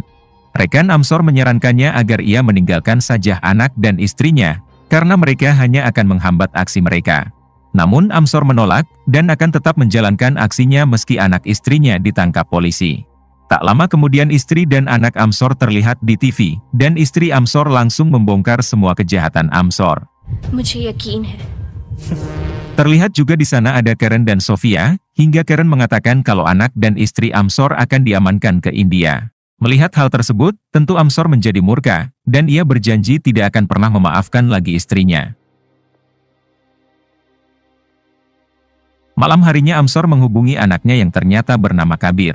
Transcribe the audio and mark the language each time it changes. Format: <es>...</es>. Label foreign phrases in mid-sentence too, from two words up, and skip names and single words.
<id>Rekan Amsor menyarankannya agar ia meninggalkan saja anak dan istrinya, karena mereka hanya akan menghambat aksi mereka. Namun Amsor menolak, dan akan tetap menjalankan aksinya meski anak istrinya ditangkap polisi. Tak lama kemudian istri dan anak Amsor terlihat di TV, dan istri Amsor langsung membongkar semua kejahatan Amsor.</id> <hi>मुझे यकीन है</hi> <id>Terlihat juga di sana ada Karen dan Sofia, hingga Karen mengatakan kalau anak dan istri Amsor akan diamankan ke India. Melihat hal tersebut, tentu Amsor menjadi murka, dan ia berjanji tidak akan pernah memaafkan lagi istrinya. Malam harinya Amsor menghubungi anaknya yang ternyata bernama Kabir.</id>